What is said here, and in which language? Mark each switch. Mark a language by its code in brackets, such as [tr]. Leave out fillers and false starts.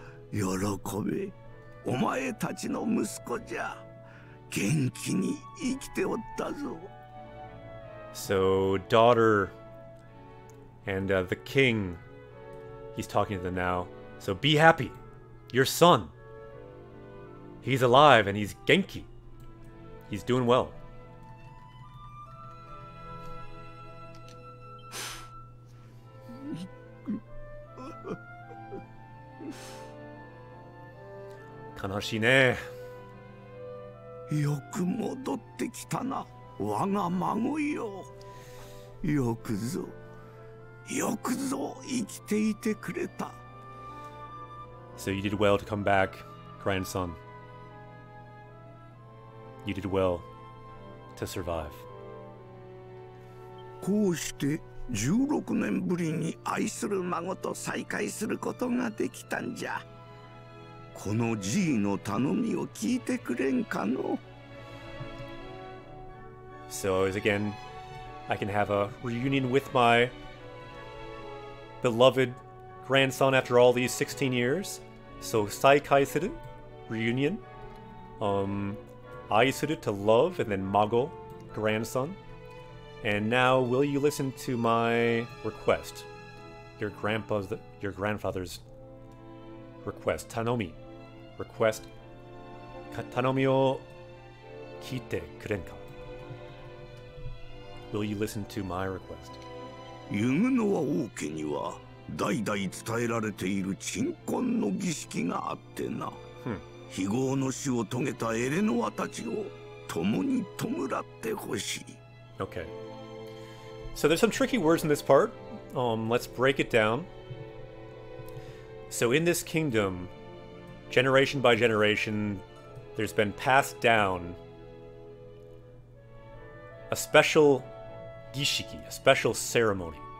[ja] 喜べ、お前たちの息子じゃ。元気に生きておったぞ。 [en] So, daughter and the king, he's talking to them now. So be happy. Your son, he's alive and he's genki. He's doing well. [ja] Kanashine. よく戻ってきたな、我が孫よ。よくぞ生きていてくれた。 [en] So you did well to come back, grandson. You did well to survive. [ja] こうして16年ぶりに愛する孫と再会することができたんじゃ。この G の頼みを聞いてくれんかの。 [en] So as again, I can have a reunion with my beloved grandson after all these 16 years. So [ja] saikai suru, [en] reunion. Aisuru, to love, and then mago, grandson. And now, will you listen to my request? Your grandfather's request. Tanomi. Request. [ja] Tanomi o kite kurenka. [en] Will you listen to my request? [ja] ユグノワ王家には代々伝えられている鎮魂の儀式があってな。非業の死を遂げたエレノアたちを共に弔ってほしい。 [en] Okay. So there's some tricky words in this part. Let's break it down. So in this kingdom, generation by generation, there's been passed down a special gishiki, a special ceremony.